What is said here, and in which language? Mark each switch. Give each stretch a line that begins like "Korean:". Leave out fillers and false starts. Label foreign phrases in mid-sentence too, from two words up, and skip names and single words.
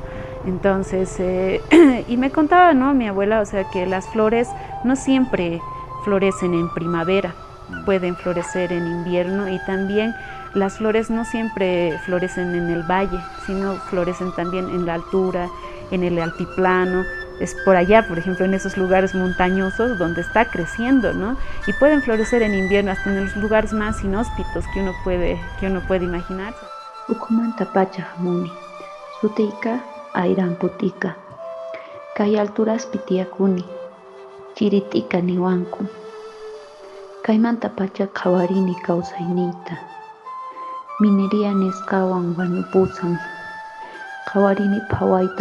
Spanish: Entonces, y me contaba, ¿no? Mi abuela, o sea, que las flores no siempre florecen en primavera, pueden florecer en invierno, y también las flores no siempre florecen en el valle, sino florecen también en la altura, en el altiplano. Es por allá, por ejemplo, en esos lugares montañosos donde está creciendo, ¿no? Y pueden florecer en invierno hasta en los lugares más inhóspitos que uno puede imaginar.
Quechua: Ukumanta pachamuni, sutika airamputika, kay alturas pitiakuni, chiritika niwanku, kaymanta pacha kawarini kawsayniyta, minería nisqawan wañupusan, kawarini phawayta